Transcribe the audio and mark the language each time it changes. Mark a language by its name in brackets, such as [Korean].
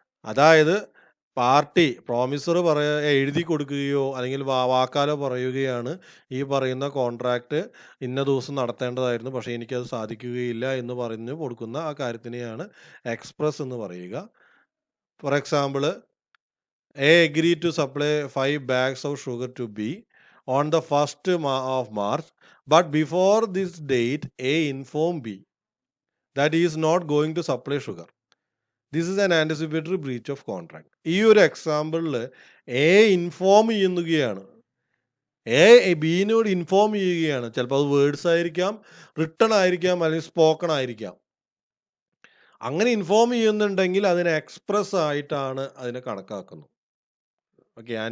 [Malayalam] അതായത് party promisor എഴുതി കൊടുക്കുകയോ അല്ലെങ്കിൽ വാക്കാലോ പറയുകയാണ്, ഈ പറയുന്ന കോൺട്രാക്റ്റ് ഇന്ന ദിവസം നടത്തേണ്ടതായിരുന്നു പക്ഷേ എനിക്കത് സാധിക്കുകയില്ല എന്ന് പറഞ്ഞു കൊടുക്കുന്ന ആ കാര്യത്തിനെയാണ് എക്സ്പ്രസ് എന്ന് പറയുക. [English] For example, A agree to supply 5 bags of sugar to B on the 1st of March, but before this date A informed B that he is not going to supply sugar. This is an anticipatory breach of contract. [Malayalam] ഈ ഒരു എക്സാമ്പിളിൽ A inform ചെയ്യുകയാണ്, ബിനോട് inform ചെയ്യുകയാണ്. ചിലപ്പോൾ അത് words ആയിരിക്കാം, written ആയിരിക്കാം, അല്ലെങ്കിൽ spoken ആയിരിക്കാം. അങ്ങനെ ഇൻഫോം ചെയ്യുന്നുണ്ടെങ്കിൽ അതിനെ എക്സ്പ്രസ് ആയിട്ടാണ് അതിനെ കണക്കാക്കുന്നത്. ഓക്കെ.